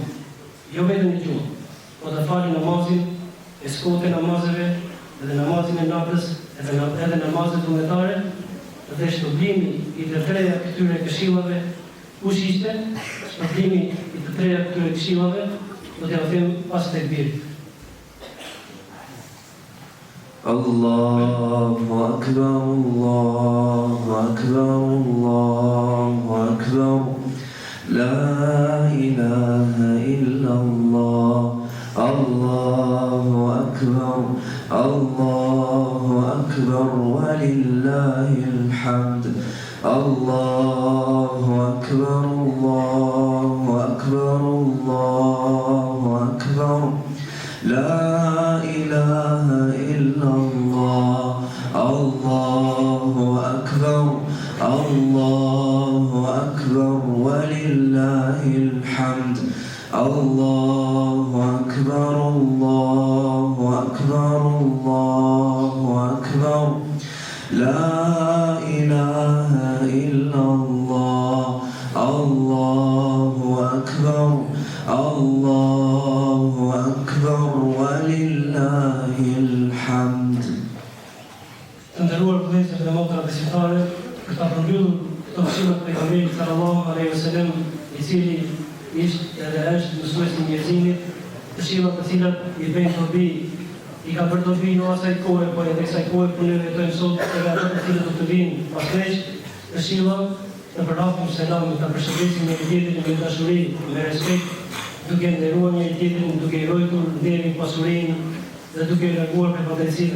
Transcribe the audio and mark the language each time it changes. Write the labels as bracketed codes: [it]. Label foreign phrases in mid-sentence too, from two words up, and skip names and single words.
[sq] Jo vetëm në gjumë, po të falin namazin e skote namazeve, edhe namazin e natës, edhe namazet vullnetare, dhe shpërblimi i të treja këtyre këshillave, kush ishte? Shpërblimi i të treja këtyre këshillave, do t'ja them pas tekbirit. [ar] الله أكبر، الله أكبر، الله أكبر. لا إله إلا الله. الله أكبر، الله أكبر، ولله الحمد. الله أكبر، الله أكبر، الله أكبر. La الله الله أكبر الله أكبر ولله الحمد الله أكبر الله أكبر الله أكبر لا إله إلا الله الله أكبر الله أكبر ولله الحمد. [sq] Të nderuar vëllezër dhe motra besimtare, për ta përmbyllur këto mësime të pejgamberit [ar] صلى الله عليه وسلم, [sq] i cili ishte edhe është mësues i njerëzimit, këshilla të cilat i bëjnë dobi, i ka bërë dobi jo asaj kohe, po edhe kësaj kohe kur ne jetojmë sot, edhe ato të cilët do të vinë pas nesh, këshilla të përhapim selamin, të përshëndesim njëri tjetrin me dashuri, me respekt, duke nderuar njëri tjetrin, duke i ruajtur nderin, pasurinë dhe duke i larguar prej padrejësive.